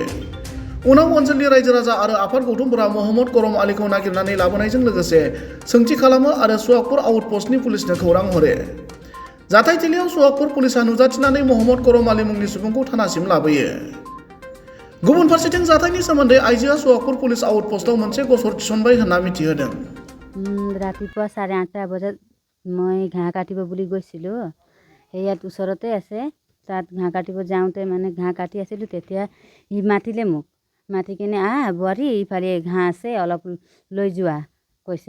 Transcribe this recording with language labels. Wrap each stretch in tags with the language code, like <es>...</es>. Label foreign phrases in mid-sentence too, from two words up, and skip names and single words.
<brx>उनाव ओनसोलनि रायजो राजा आरो आफाद गौथुमफोरा महम्मद करम आलीखौ नागिरनानै लाबोनायजों लोगोसे सोंथि खालामो आरो सुवागपुर आउटपस्टनि पुलिसनो खौरां हरो। जाथायथिलियाव सुवागपुर पुलिसा नुजाथिनानै महम्मद करम आली मुंनि सुबुंखौ थानासिम लाबोयो। गुबुन फारसेथिं जाथायनि सोमोन्दै आइजोआ सुवागपुर पुलिस आउटपस्टआव मोनसे गसर थिसनबाय होनना मिथिहोदों।</brx> <as>ৰাতিপুৱা 8:30 বজাত মই ঘাঁহ কাটিব বুলি গৈছিলোঁ। ইয়াত ওচৰতে আছে। তাত ঘাঁহ কাটিব যাওঁতে মানে ঘাঁহ কাটি আছিলোঁ, তেতিয়া সি মাতিলে মোক। মাতি কিনে বোৱাৰী ইফালে ঘাঁহ আছে, অলপ লৈ যোৱা কৈছে।</as>